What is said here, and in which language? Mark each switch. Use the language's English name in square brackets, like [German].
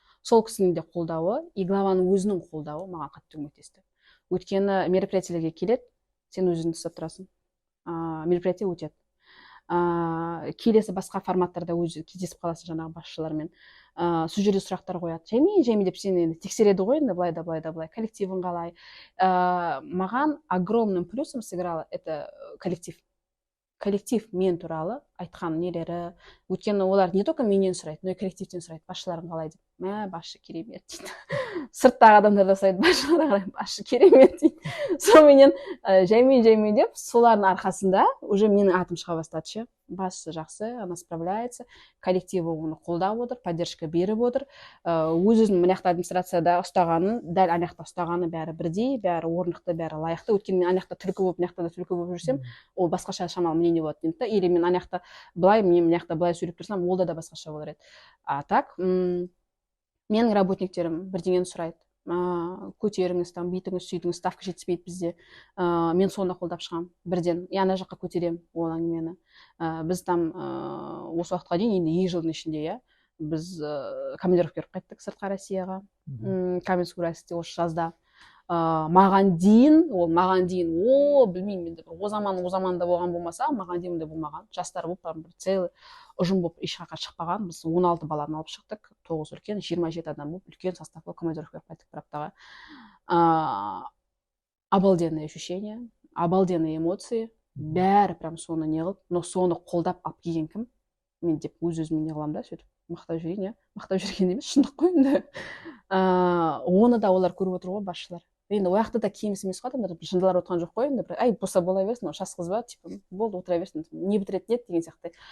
[Kazakh] Сол кісінің де қолдауы и главаның өзінің қолдауы маған қатты көмектесті. Өйткені мероприятиелерге келеді, сен өзіңді ұстап тұрасың, мероприятие өтеді. Келесі басқа форматтарда өзі кездесіп қаласың жаңағы басшылармен. Сол жерде сұрақтар қояды. Жәймен деп сені енді тексереді ғой, енді былай да былай, коллективің қалай. [Russian] Маған огромным плюсом сыграло это коллектив. [Kazakh] Коллектив мен туралы айтқан нелері, өйткені олар не только менен сұрайды, но и коллективтен сұрайды, басшыларың қалай деп. Мә, басшы керемет дейді. Сырттағы адамдар да сұрайды, басшыларға қарай, басшы керемет дейді. Соныменен жәймен деп, солардың арқасында уже менің атым шыға бастады ше. Басшы жақсы, она справляется, коллективі оны қолдап отыр, поддержка беріп отыр. Өзінің мына жақта администрацияда ұстағанын, дәл ана жақта ұстағаны бәрі бірдей, бәрі орнықты, бәрі лайықты. Өйткені мен ана жақта түлкі болып, мына жақта да түлкі болып жүрсем, ол басқаша шамалы мнение болады деймін да. Или мен ана жақта былай, мен мына жақта былай сөйлеп тұрсам, ол да басқаша болар еді. А так, менің работниктерім бірдеңені сұрайды. Көтеріңіз, там бүйтіңіз, сөйтіңіз, ставка жетіспейді бізде. Мен соны қолдап шығамын бірден. Ана жаққа көтеремін ол әңгімені. Біз там осы уақытқа дейін енді 2 жылдың ішінде біз командировка беріп қайттық сыртқа Россияға. Каменский Уральскте осы жазда. Маған дейін, білмеймін, о заманда болған болмаса, маған дейін де болмаған. Жастар болып, целый ұжым болып ешқаққа шықпаған. Біз 16 баланы алып шықтық, 9 үлкен, 27 адам болып, үлкен составқа командировка беріп қайттық бір аптаға. [Russian] Обалденное ощущение, обалденные эмоции. [Kazakh] Бәрі прям соны не қылып, но соны қолдап алып келген кім? Мен деп өз-өзіме не қыламын да, сөйтіп мақтап жүрейін, мақтап жүрген емес, шындық қой енді. Оны да олар көріп отыр ғой, басшылар. Енді ол жақта да кеміс емес қой, адамдар жындылар отқан жоқ қой, енді ай болса бола берсін, жас қыз ба, типа болды отыра берсін, не бітіреді еді деген сияқты.